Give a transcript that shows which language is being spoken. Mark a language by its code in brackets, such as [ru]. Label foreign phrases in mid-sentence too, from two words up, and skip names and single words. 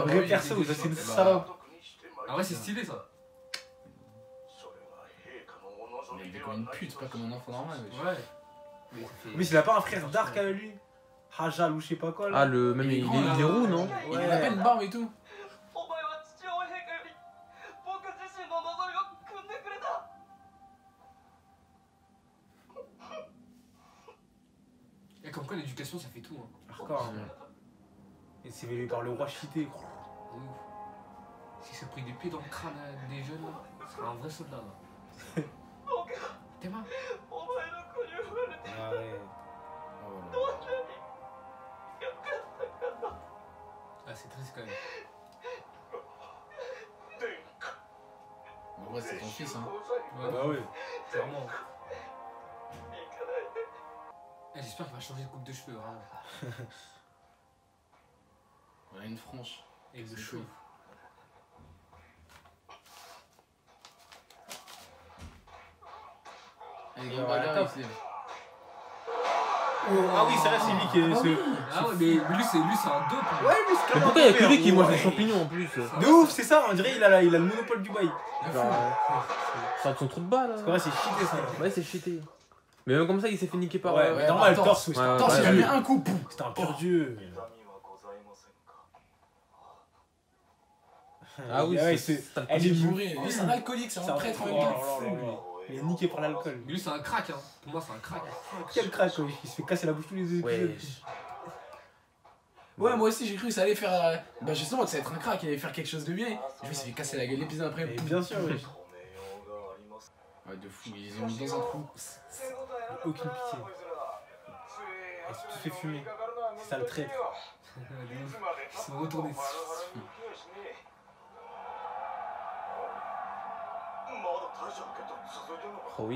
[fr] exactement. vrai Ouais, perso, il était ça c'est une déçu. salope. Ah ouais, c'est stylé ça. Mais il est comme une pute, pas comme un enfant normal. wesh. Ouais. Mais s'il a pas un frère Dark à lui, Hajal ou je sais pas quoi là. Ah, le même il est roux, non? Il a à peine barbe et tout. [ja] お前は父親陛下より僕自身の望みを汲んでくれた [fr] Et comme quoi l'éducation ça fait tout. Hein. Hardcore. Et c'est élevé par le roi Chité. De ouf. S'il s'est pris des pieds dans le crâne des jeunes, là, ce serait un vrai soldat là. T'es marre? [ja] お前の子に生まれて [fr] Ah ouais. [ja] どんなによかったか [fr] Ah c'est triste quand même. En vrai, c'est ton fils, hein. Ouais, Bah ouais. clairement. [ja] 行かないで [fr] Eh, j'espère qu'il va changer de coupe de cheveux, vraiment. On a une franche. Et C'est de chaud. cheveux. Allez, Ouais, gros bagarre, top. il se lève. Ah oui, c'est vrai, c'est lui qui est. Ah ouais, mais lui c'est un dope. Hein. Ouais, mais c'est Mais pourquoi il y a que lui qui mange des champignons en plus? De ouf, c'est ça, on dirait il a le monopole du bail. Genre, ça a son trou de bas là. C'est vrai, c'est cheaté ça. Ouais, c'est cheaté. Mais même comme ça, il s'est fait niquer par. Ouais, ouais, normal, par torse, torse. oui, Ouais, Attends, ouais, il a mis un coup. Pouf. c'était un pur dieu. [ja] 痛みはございませんか [fr] Ah oui, ouais, c'est. Elle est Bourré. Lui, c'est un alcoolique, c'est un prêtre en même temps. Il est niqué par l'alcool. Mais lui c'est un crack, hein. Pour moi c'est un crack. Quel crack, quoi. Il se fait casser la bouche tous les deux épisodes. Wesh. Ouais, moi aussi j'ai cru que ça allait faire. Bah, justement, que ça allait être un crack, il allait faire quelque chose de bien. Je me suis fait casser la gueule l'épisode après. Et bien sûr, oui. [ja] 止めようがあります [fr] Ouais, de fou, ils les ont mis dans un trou. Aucune pitié. Elle s'est tout fait fumer. C'est ça le traître. Ils sont retournés. Oh oui.